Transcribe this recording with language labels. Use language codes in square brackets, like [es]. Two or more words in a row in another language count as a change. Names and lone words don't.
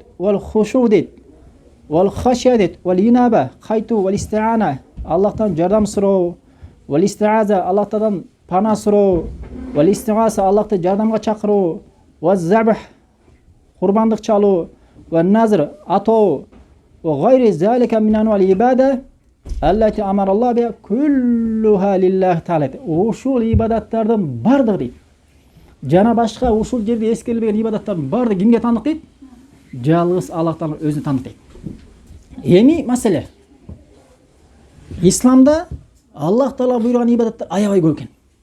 [ky] Вал-хушу дейт. Вал-хашия дейт. Вал-инаба кайтуу, вал-истиана Аллахтан жардам суроо, вал-истиаза Аллахтан пана суроо, вал-истигаса Аллахты жардамга чакыруу, ва-забх курбандык чалуу, ва-назр атоо, [ar] وغير ذلك من أنواع العبادة التي أمر الله بها كلها لله تعالى. [ky] Ушул ибадаттардын бардыгы дейт. Жана башка ушул жерде эскерилбеген ибадаттардын бардыгы кимге таандык дейт? Жалгыз Аллахтан өзүнө таандык дейт. Эми маселе исламда Аллах Таала буйруган ибадаттар аябай көп экен.